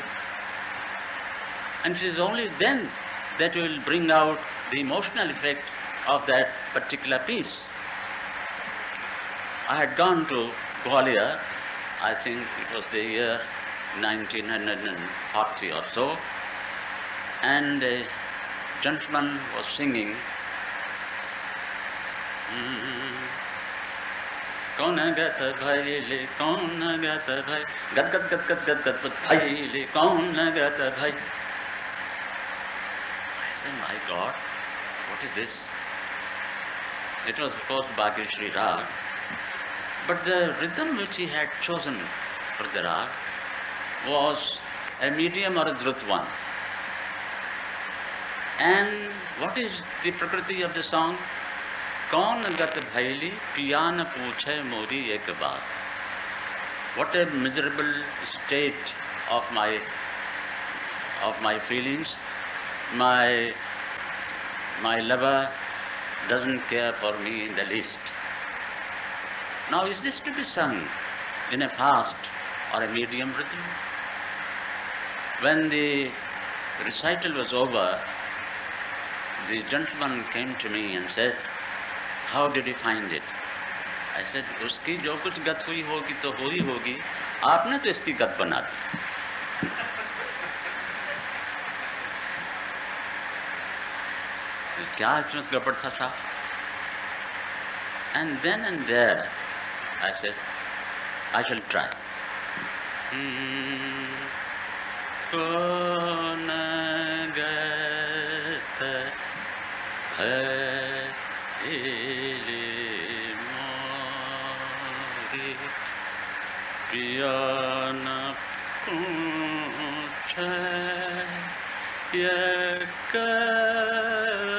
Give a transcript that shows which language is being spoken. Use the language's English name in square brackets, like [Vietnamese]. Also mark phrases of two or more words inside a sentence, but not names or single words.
[English] And it is only then that you will bring out the emotional effect of that particular piece. I had gone to Gwalior, I think it was the year 1940 or so, and a gentleman was singing, [Hindi] कौन गत भइले, कौन गत भई, गत गत गत गत गत गत भइले, कौन गत भई. [English] I said, my God, what is this? It was of course Bhagyashri Rag, but the rhythm which he had chosen for the Rag was a medium or a drut one. And what is the prakriti of the song? [Hindi] कौन गत भइली, पिया न पूछे मोरी एक बात. [English] What a miserable state of my feelings. My lover doesn't care for me in the least. Now, is this to be sung in a fast or a medium rhythm? When the recital was over, the gentleman came to me and said, how did you find it? I said, [Hindi] उसकी जो कुछ गत हुई होगी तो हुई होगी, आपने तो इसकी गत बना दी. क्या इसमें गड़बड़ था साहब? [English] And then and there, I said, I shall try. [Hindi] कौन गत भइले मोरी, पिया न पूछे एक